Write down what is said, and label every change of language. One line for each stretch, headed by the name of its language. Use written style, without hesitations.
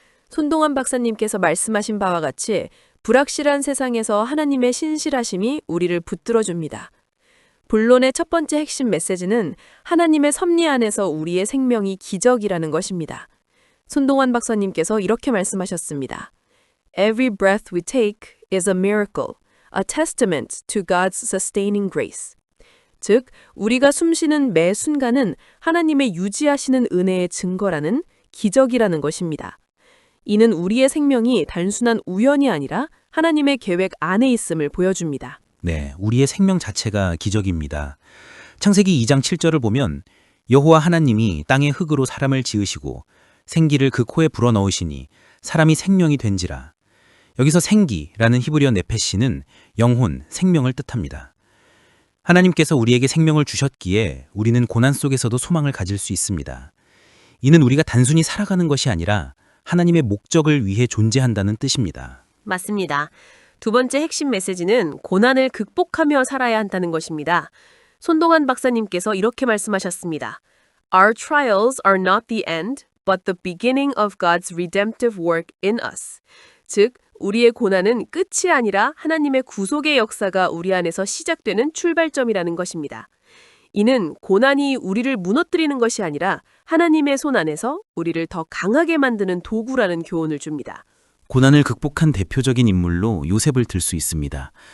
Korean: 손동환 박사님께서 말씀하신 바와 같이 불확실한 세상에서 하나님의 신실하심이 우리를 붙들어줍니다. 본론의 첫 번째 핵심 메시지는 하나님의 섭리 안에서 우리의 생명이 기적이라는 것입니다. 손동환 박사님께서 이렇게 말씀하셨습니다.
English: Every breath we take is a miracle, a testament to God's sustaining grace.
Korean: 즉, 우리가 숨쉬는 매 순간은 하나님의 유지하시는 은혜의 증거라는 기적이라는 것입니다. 이는 우리의 생명이 단순한 우연이 아니라 하나님의 계획 안에 있음을 보여줍니다. 네, 우리의 생명 자체가 기적입니다. 창세기 2장 7절을 보면 여호와 하나님이 땅의 흙으로 사람을 지으시고 생기를 그 코에 불어넣으시니 사람이 생명이 된지라. 여기서 생기라는 히브리어 네페시는 영혼, 생명을 뜻합니다. 하나님께서 우리에게 생명을 주셨기에 우리는 고난 속에서도 소망을 가질 수 있습니다. 이는 우리가 단순히 살아가는 것이 아니라 하나님의 목적을 위해 존재한다는 뜻입니다. 맞습니다. 두 번째 핵심 메시지는 고난을 극복하며 살아야 한다는 것입니다. 손동환 박사님께서 이렇게 말씀하셨습니다.
English: Our trials are not the end, but the beginning of God's redemptive work in us.
Korean: 즉, 우리의 고난은 끝이 아니라 하나님의 구속의 역사가 우리 안에서 시작되는 출발점이라는 것입니다. 이는 고난이 우리를 무너뜨리는 것이 아니라 하나님의 손 안에서 우리를 더 강하게 만드는 도구라는 교훈을 줍니다. 고난을 극복한 대표적인 인물로 요셉을 들 수 있습니다.